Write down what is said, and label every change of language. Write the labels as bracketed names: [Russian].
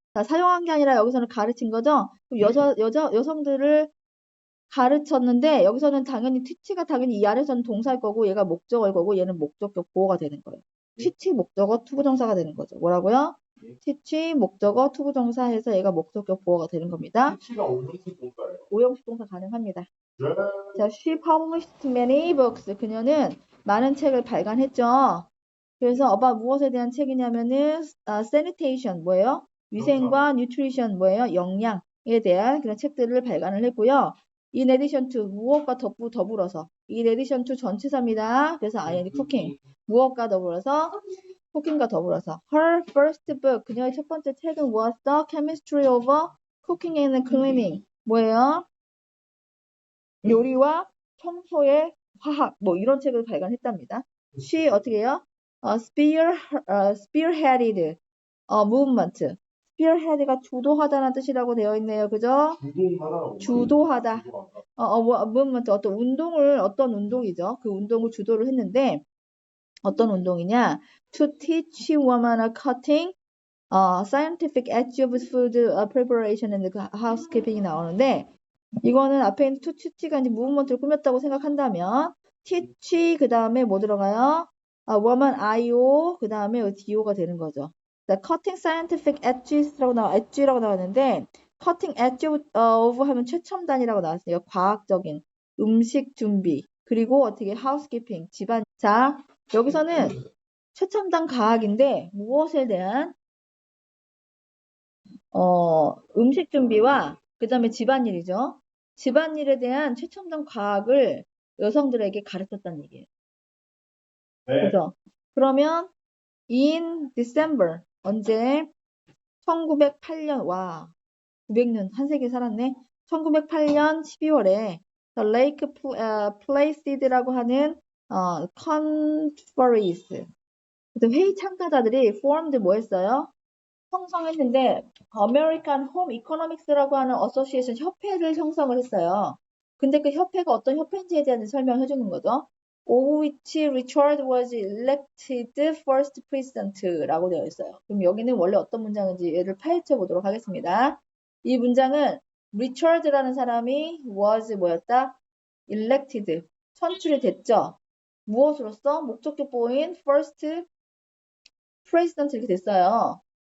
[Korean] 자, 사용한 게 아니라 여기서는 가르친 거죠? 여성들을 가르쳤는데, 여기서는 당연히 teach가 당연히 이 안에서는 동사일 거고, 얘가 목적어일 거고, 얘는 목적격 보어가 되는 거예요. teach 목적어 투부정사가 되는 거죠. 뭐라고요? teach 목적어 투부정사 해서 얘가 목적격 보어가 되는 겁니다. teach가 오형식 동사예요. 오형식 동사 가능합니다. [English] 자, she published many books. [Korean] 그녀는 많은 책을 발간했죠. 그래서 무엇에 대한 책이냐면은 sanitation 뭐예요? 위생과 nutrition 뭐예요? 영양에 대한 그런 책들을 발간을 했고요. [English] In addition to [Korean] 무엇과 더불어서 [English] in addition to [Korean] 전치사입니다. [English] 그래서 ing cooking 무엇과 더불어서 cooking과 더불어서 her first book [Korean] 그녀의 첫 번째 책은 [English] was the chemistry of cooking and cleaning [Korean] 뭐예요? 요리와 청소의 화학 뭐 이런 책을 발간했답니다. [English] she [Korean] 어떻게 해요? [English] spearheaded movement. [Korean] spearhead가 주도하다는 뜻이라고 되어 있네요. 그죠? 주도하다. movement 어떤 운동이죠. 그 운동을 주도를 했는데 어떤 운동이냐? [English] To teach women a cutting scientific edge of food preparation and housekeeping [Korean] 이 나오는데 이거는 앞에 있는 to teach가 이제 무브먼트를 꾸몄다고 생각한다면 teach 그 다음에 뭐 들어가요? woman IO 그 다음에 DO가 되는 거죠. cutting scientific edges라고 edge라고 나왔는데 cutting edge of 하면 최첨단이라고 나왔어요. 과학적인 음식 준비 그리고 어떻게 housekeeping 집안 자 여기서는 최첨단 과학인데 무엇에 대한 음식 준비와 그 다음에 집안일이죠. 집안일에 대한 최첨단 과학을 여성들에게 가르쳤다는 얘기예요. 네. 그죠? 그러면 in December 언제? 1908년 와 900년 한 세기 살았네. 1908년 12월에 The Lake Placid라고 하는 conference 회의 참가자들이 formed 뭐 했어요? 형성했는데 American Home Economics라고 하는 어소시에이션 협회를 형성을 했어요. 근데 그 협회가 어떤 협회인지에 대한 설명을 해주는 거죠. [English] of which Richard was elected first president [Korean] 라고 되어 있어요. 그럼 여기는 원래 어떤 문장인지 얘를 파헤쳐 보도록 하겠습니다. 이 문장은 Richard라는 사람이 was 뭐였다? elected, 선출이 됐죠. 무엇으로써? 목적격 보호인 first president 이렇게 됐어요.